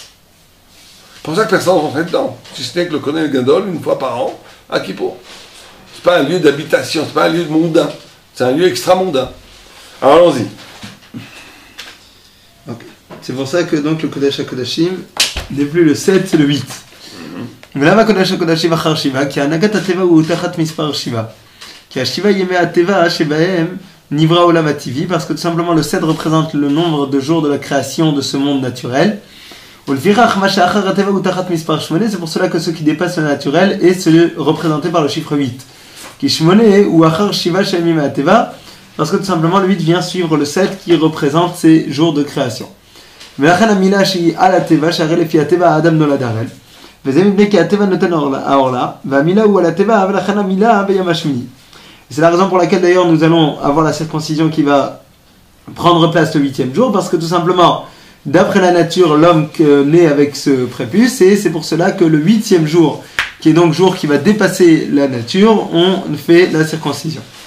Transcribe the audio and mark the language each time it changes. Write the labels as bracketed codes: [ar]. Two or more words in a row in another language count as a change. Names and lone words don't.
[fr] C'est pour ça que personne ne rentrait dedans. Si ce n'est que le [he] כהן גדול, [fr] une fois par an, à Kippour. Ce n'est pas un lieu d'habitation, ce n'est pas un lieu mondain. C'est un lieu extramondain. Alors allons-y. Okay. C'est pour ça que donc le [he] קודש הקודשים [fr] n'est plus le 7, c'est le 8. [he] ולמה קודש הקודשים אחר שבעה? כי הנהגת הטבע הוא תחת מספר שבעה. כי השבעה ימי הטבע שבהם נברא העולם הטבעי, [fr] parce que tout simplement le 7 représente le nombre de jours de la création de ce monde naturel. [he] ולפיכך מה שאחר הטבע הוא תחת מספר 8, [fr] c'est pour cela que ce qui dépasse le naturel est représenté par le chiffre 8. [he] כי 8 הוא אחר שבעה של ימי הטבע, [fr] parce que tout simplement le 8 vient suivre le 7 qui représente ces jours de création. [he] ולכן המילה שהיא על הטבע, שהרי לפי הטבע האדם נולד הראל. וזה מפני כי הטבע נותן העורלה, והמילה הוא על הטבע, ולכן המילה ביום השמיני. [fr] C'est la raison pour laquelle d'ailleurs nous allons avoir la circoncision qui va prendre place le 8e jour, parce que tout simplement, d'après la nature, l'homme naît avec ce prépuce, et c'est pour cela que le 8e jour, qui est donc jour qui va dépasser la nature, on fait la circoncision.